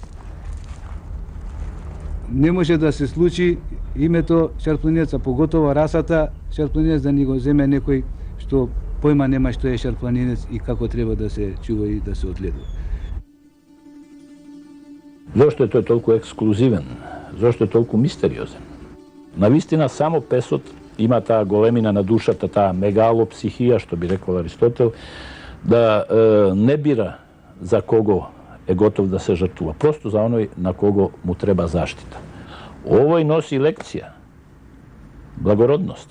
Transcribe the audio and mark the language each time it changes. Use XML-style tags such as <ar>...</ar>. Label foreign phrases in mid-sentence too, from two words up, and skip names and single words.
<mk>Не може да се случи името шарпланинец, а поготово расата шарпланинец да ни го земе некој што појма нема што е шарпланинец и како треба да се чува и да се одгледува.</mk> <sr>Zašto je to toliko ekskluzivan? Zašto je toliko misteriozan?</sr> <mk>Навистина само песот има та големина на душата, та мегалопсихија, што би рекао Аристотел, да не бира за кого е готов да се жртва. Просто за оној на кого му треба заштита. Овој носи лекција, благородност.</mk>